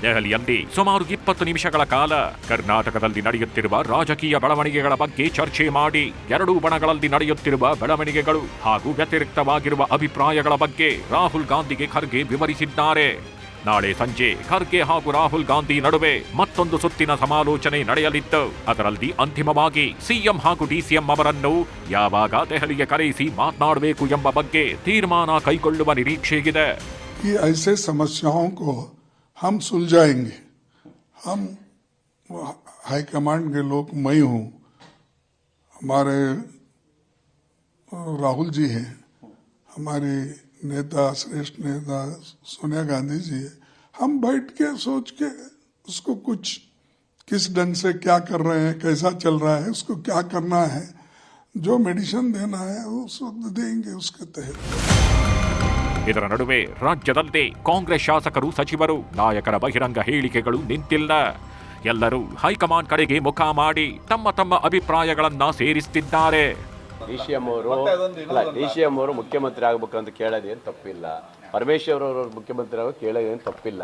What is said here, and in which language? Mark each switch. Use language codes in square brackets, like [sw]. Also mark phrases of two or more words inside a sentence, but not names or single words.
[kn] ದೆಹಲಿಯಲ್ಲಿ ಸುಮಾರು 20 ನಿಮಿಷಗಳ ಕಾಲ ಕರ್ನಾಟಕದಲ್ಲಿ ನಡೆಯುತ್ತಿರುವ ರಾಜಕೀಯ ಬೆಳವಣಿಗೆಗಳ ಬಗ್ಗೆ ಚರ್ಚೆ ಮಾಡಿ ಎರಡೂ ಬಣಗಳಲ್ಲಿ ನಡೆಯುತ್ತಿರುವ ಬೆಳವಣಿಗೆಗಳು ಹಾಗೂ ವ್ಯತಿರಿಕ್ತವಾಗಿರುವ ಅಭಿಪ್ರಾಯಗಳ ಬಗ್ಗೆ ರಾಹುಲ್ ಗಾಂಧಿಗೆ ಖರ್ಗೆ ವಿವರಿಸಿದ್ದಾರೆ. ನಾಳೆ ಸಂಜೆ ಖರ್ಗೆ ಹಾಗೂ ರಾಹುಲ್ ಗಾಂಧಿ ನಡುವೆ ಮತ್ತೊಂದು ಸುತ್ತಿನ ಸಮಾಲೋಚನೆ ನಡೆಯಲಿದ್ದು, ಅದರಲ್ಲಿ ಅಂತಿಮವಾಗಿ ಸಿಎಂ ಹಾಗೂ ಡಿಸಿಎಂ ಅವರನ್ನು ಯಾವಾಗ ದೆಹಲಿಗೆ ಕರೆಯಿಸಿ ಮಾತನಾಡಬೇಕು ಎಂಬ ಬಗ್ಗೆ ತೀರ್ಮಾನ ಕೈಗೊಳ್ಳುವ ನಿರೀಕ್ಷೆಯಿದೆ. [hi] कि ऐसे समस्याओं को हम सुलझाएंगे. हम हाईकमांड के लोग, मैं हूँ, हमारे राहुल जी हैं, हमारी नेता श्रेष्ठ नेता सोनिया गांधी जी है. हम बैठ के सोच के उसको कुछ किस ढंग से क्या कर रहे हैं, कैसा चल रहा है, उसको क्या करना है, जो मेडिसिन देना है उस वक्त देंगे उसके तहत. [kn] ಇದರ ನಡುವೆ ರಾಜ್ಯದಲ್ಲಿ ಕಾಂಗ್ರೆಸ್ ಶಾಸಕರು, ಸಚಿವರು, ನಾಯಕರ ಬಹಿರಂಗ ಹೇಳಿಕೆಗಳು ನಿಂತಿಲ್ಲ. ಎಲ್ಲರೂ ಹೈಕಮಾಂಡ್ ಕಡೆಗೆ ಮುಖ ಮಾಡಿ ತಮ್ಮ ತಮ್ಮ ಅಭಿಪ್ರಾಯಗಳನ್ನ ಸೇರಿಸುತ್ತಿದ್ದಾರೆ. ಡಿಸಿಎಂ ಅವರು ಮುಖ್ಯಮಂತ್ರಿ ಆಗಬೇಕಂತ ಕೇಳೋದೇನು ತಪ್ಪಿಲ್ಲ, ಪರಮೇಶ್ವರ್ ಅವರು ಮುಖ್ಯಮಂತ್ರಿ ಆಗೋ ಕೇಳೋದೇನು ತಪ್ಪಿಲ್ಲ.